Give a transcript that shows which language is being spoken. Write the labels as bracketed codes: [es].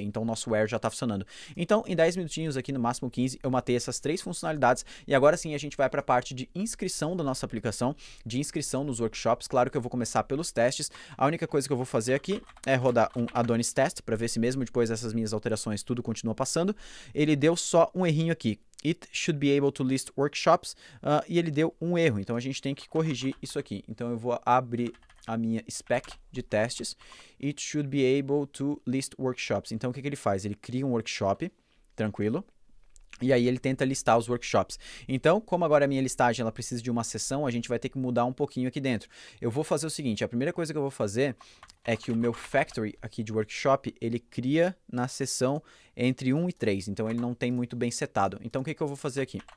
[pt] Então, o nosso where já está funcionando. Então, em 10 minutinhos aqui, no máximo 15, eu matei essas 3 funcionalidades. E agora sim, a gente vai para a parte de inscrição da nossa aplicação, de inscrição nos workshops. Claro que eu vou começar pelos testes. A única coisa que eu vou fazer aqui é rodar um Adonis test, para ver se mesmo depois dessas minhas alterações, tudo continua passando. Ele deu só um errinho aqui. [en] It should be able to list workshops. [pt] E ele deu um erro. Então, a gente tem que corrigir isso aqui. Então, eu vou abrir a minha spec de testes. [en] It should be able to list workshops. [pt] Então, o que ele faz? Ele cria um workshop, tranquilo, e aí ele tenta listar os workshops. Então, como agora a minha listagem ela precisa de uma sessão, a gente vai ter que mudar um pouquinho aqui dentro. Eu vou fazer o seguinte, a primeira coisa que eu vou fazer é que o meu factory aqui de workshop, ele cria na sessão entre 1 e 3, então ele não tem muito bem setado. Então, o que eu vou fazer aqui?